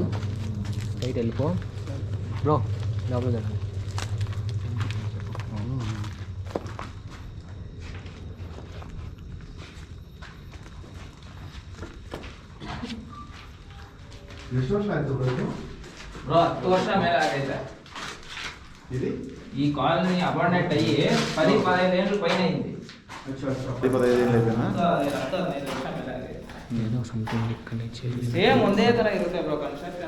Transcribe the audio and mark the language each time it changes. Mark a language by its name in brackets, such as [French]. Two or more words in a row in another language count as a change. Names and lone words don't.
[Telugu] రైట్ వెళ్ళిపో బ్రో. లోపల జరగండి. బ్రో [Kannada] 10 ವರ್ಷ ಮೇಲೆ ಆಗೈತೆ [Telugu] ఈ కాలనీ అబాండెంట్ అయ్యి 10-15 ఏళ్ళు పైన అయింది. [Kannada] సేమ్ ಒಂದೇ ತರ ಇರುತ್ತೆ ಬ್ರೋ ಕನ್ಸ್ಟ್ರಕ್ಷನ್.